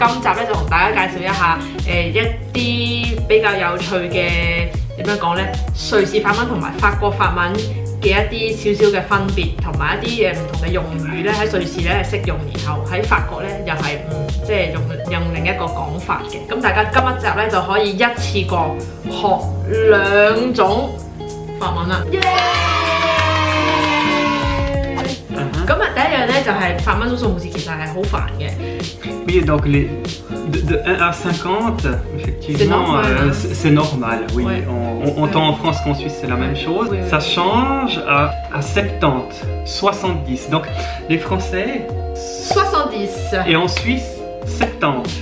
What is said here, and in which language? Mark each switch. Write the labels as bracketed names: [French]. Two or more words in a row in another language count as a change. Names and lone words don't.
[Cantonese] 今集咧就同大家介紹一下一啲比較有趣嘅點樣講咧，瑞士法文同埋法國法文嘅一啲少少嘅分別，同埋一啲唔同嘅用語咧喺瑞士咧係適用，然後喺法國咧又係即係用另一個講法嘅。咁大家今一集咧就可以一次過學2種法文啦。咁第一樣咧就係法文組數目字，其實係好煩嘅。 [French] Oui, donc de 1 à 50, effectivement, c'est normal. Oui, ouais. Tant en France qu'en Suisse, c'est la même chose. Oui, oui. Ça change à 70, 70. Donc les Français 70 et en Suisse 70.